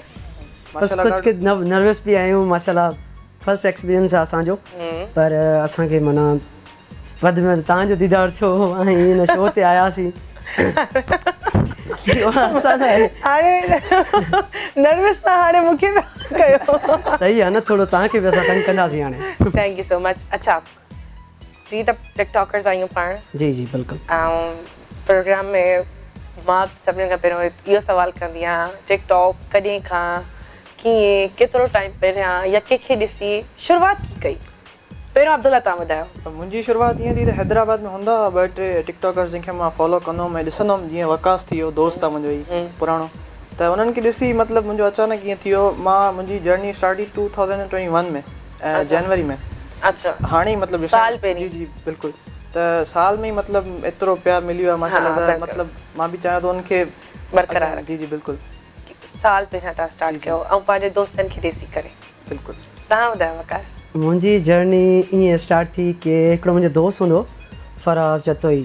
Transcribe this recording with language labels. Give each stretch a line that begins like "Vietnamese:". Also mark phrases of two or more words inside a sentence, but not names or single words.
Sindhi: बस कुझु नर्वस बि आहियूं माशाल्लाह
English: first experience
Sindhi: आहे असांजो पर असांखे माना वधि में वधि तव्हांजो दीदार थियो ऐं हिन शो ते आयासीं हाणे नर्वस त हाणे मूंखे कयो सही आहे न थोरो तव्हांखे बि असां तंग कंदासीं हाणे
English: thank you so much
Sindhi: अच्छा जी त टिकटॉकर्स आहियूं पाण जी जी बिल्कुलु ऐं प्रोग्राम में मां सभिनी खां पहिरियों इहो सवाल कंदी आहियां टिकटॉक कॾहिं खां कीअं केतिरो टाइम पहिरियां या कंहिंखे ॾिसी शुरूआत की कई पहिरियों अब्दुल्ला तव्हां ॿुधायो मुंहिंजी शुरूआत ईअं थी त हैदराबाद में हूंदा हुआ 2-3 टिकटॉकर्स जंहिंखे मां फॉलो कंदो हुउमि ऐं ॾिसंदो हुउमि जीअं वकास थी वियो दोस्त आहे मुंहिंजो ई पुराणो त उन्हनि खे ॾिसी मतिलबु मुंहिंजो अचानक ईअं थी वियो मुंहिंजी जर्नी स्टार्ट थी 2021 में जनवरी में अच्छा हाणे ई मतिलबु साल पहिरीं जी बिल्कुलु त साल में ई मतिलबु एतिरो प्यार मिली वियो आहे माशाल्लाह त मतिलबु मां बि चाहियां थो उनखे बरक़रार जी बिल्कुलु साल पहिरियां तव्हां स्टार्ट कयो ऐं पंहिंजे दोस्तनि खे ॾिसी करे बिल्कुलु तव्हां ॿुधायो वकास मुंहिंजी जर्नी ईअं स्टार्ट थी की हिकिड़ो मुंहिंजो दोस्त हूंदो फराज़ जतोई